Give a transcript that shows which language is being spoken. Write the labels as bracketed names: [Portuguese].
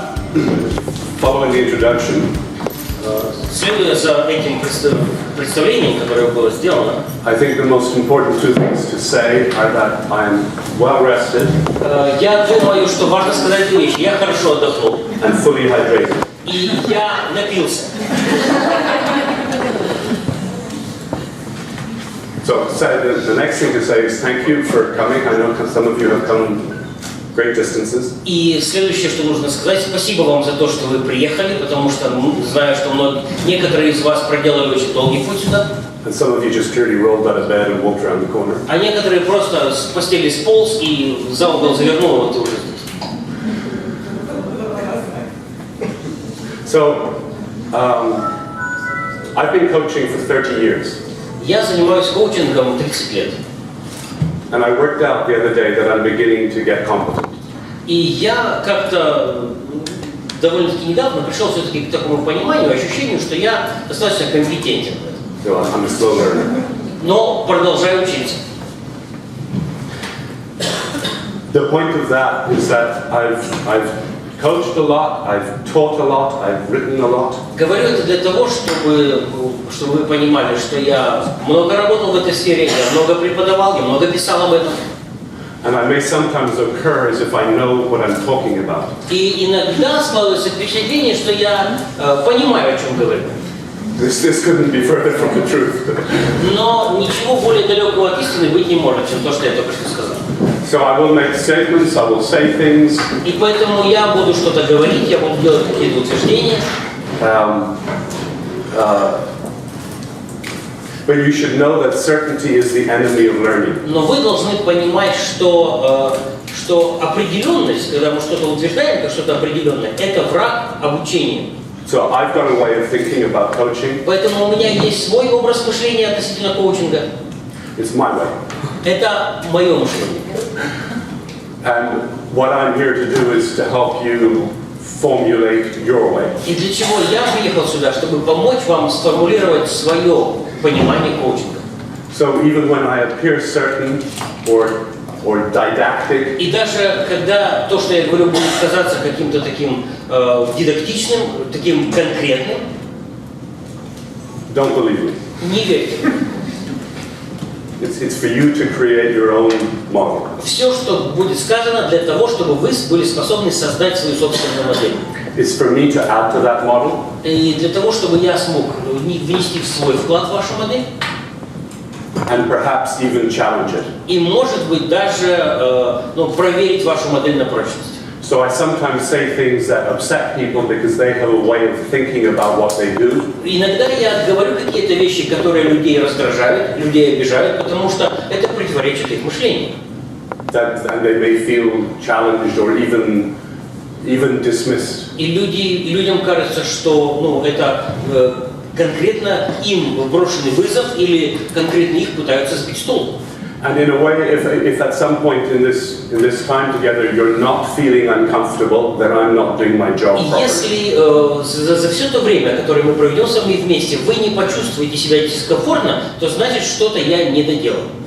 [English] Following the introduction, [Russian] Следуя за этим представлением, которое было сделано, [English] I think the most important two things to say are that I am well rested [Russian] я думаю, что важно сказать две вещи. Я хорошо отдохнул. [English] and fully hydrated. [Russian] И я напился. [English] So the next thing to say is thank you for coming. I know some of you have come great distances. [Russian] И следующее, что нужно сказать, спасибо вам за то, что вы приехали, потому что знаю, что некоторые из вас проделали очень долгий путь сюда. [English] And some of you just clearly rolled out of bed and walked around the corner. [Russian] А некоторые просто с постели сполз и за угол завернул, вот и уже здесь. [English] So I've been coaching for 30 years. [Russian] Я занимаюсь коучингом 30 лет. [English] And I worked out the other day that I'm beginning to get competent. [Russian] И я как-то довольно-таки недавно пришел все-таки к такому пониманию, ощущению, что я достаточно компетентен в этом. [English] So I'm a slow learner. [Russian] Но продолжаю учиться. [English] The point of that is that I've coached a lot, I've taught a lot, I've written a lot. [Russian] Говорю это для того, чтобы вы понимали, что я много работал в этой сфере, я много преподавал, я много писал об этом. [English] And I may sometimes occur as if I know what I'm talking about. [Russian] И иногда складывается впечатление, что я понимаю, о чем говорю. [English] This couldn't be further from the truth. [Russian] Но ничего более далекого от истины быть не может, чем то, что я только что сказал. [English] So I will make statements, I will say things. [Russian] И поэтому я буду что-то говорить, я буду делать какие-то утверждения. [English] But you should know that certainty is the enemy of learning. [Russian] Но вы должны понимать, что определенность, когда мы что-то утверждаем, как что-то определенное, это враг обучения. [English] So I've got a way of thinking about coaching. [Russian] Поэтому у меня есть свой образ мышления относительно коучинга. [English] It's my way. [Russian] Это мое мышление. [English] And what I'm here to do is to help you formulate your way. [Russian] И для чего я приехал сюда, чтобы помочь вам сформулировать свое понимание коучинга. [English] So even when I appear certain or didactic, [Russian] И даже когда то, что я говорю, будет казаться каким-то таким дидактичным, таким конкретным, [English] don't believe me. [Russian] не верьте. [English] It's for you to create your own model. [Russian] Все, что будет сказано, для того, чтобы вы были способны создать свою собственную модель. [English] It's for me to add to that model. [Russian] И для того, чтобы я смог внести в свой вклад в вашу модель. [English] And perhaps even challenge it. [Russian] И, может быть, даже проверить вашу модель на прочность. [English] So I sometimes say things that upset people because they have a way of thinking about what they do. [Russian] Иногда я говорю какие-то вещи, которые людей раздражают, людей обижают, потому что это противоречит их мышлению. [English] And they may feel challenged or even dismissed. [Russian] И людям кажется, что это конкретно им брошенный вызов или конкретно их пытаются сбить с толку. [English] And in a way, if at some point in this time together you're not feeling uncomfortable, then I'm not doing my job properly. [Russian] Если за все то время, которое мы проведем с вами вместе, вы не почувствуете себя дискомфортно, то значит, что-то я не доделал.